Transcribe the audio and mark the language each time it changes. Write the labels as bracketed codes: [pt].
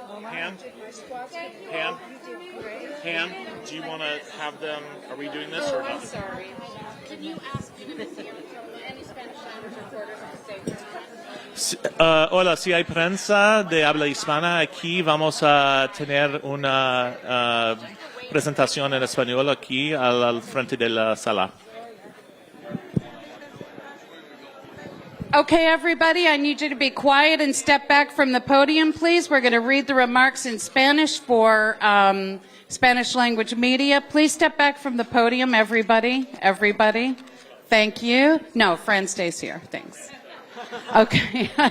[en] Pam, Pam, do you want to have them? Are we doing this or I'm not? sorry. Can you ask any Spanish language reporters to say [es] Hola, si hay prensa de habla hispana aquí, vamos a tener una presentación en español aquí al frente de la sala. [en] Okay, everybody, I need you to be quiet and step back from the podium, please. We're going to read the remarks in Spanish for Spanish language media. Please step back from the podium, everybody. Everybody. Thank you. No, Fran stays here. Thanks. Okay.